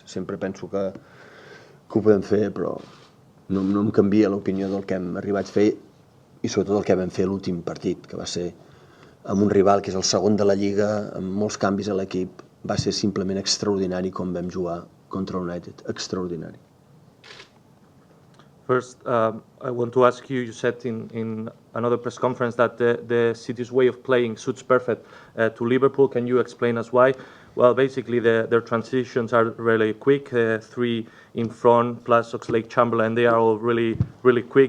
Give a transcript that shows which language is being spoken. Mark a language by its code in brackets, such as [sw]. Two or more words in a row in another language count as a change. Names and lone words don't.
[ca] Sempre penso que ho podem fer, però no em canvia l'opinió del que hem arribat a fer i sobretot el que vam fer l'últim partit, que va ser amb un rival que és el segon de la Lliga, amb molts canvis a l'equip. Va ser simplement extraordinari com vam jugar contra United. Extraordinari. [en] First, I want to ask you, you said in another press conference that the city's way of playing suits perfect to Liverpool. Can you explain us why? Well, basically, their transitions are really quick. 3 in front, plus Oxlade-Chamberlain, they are all really, really quick.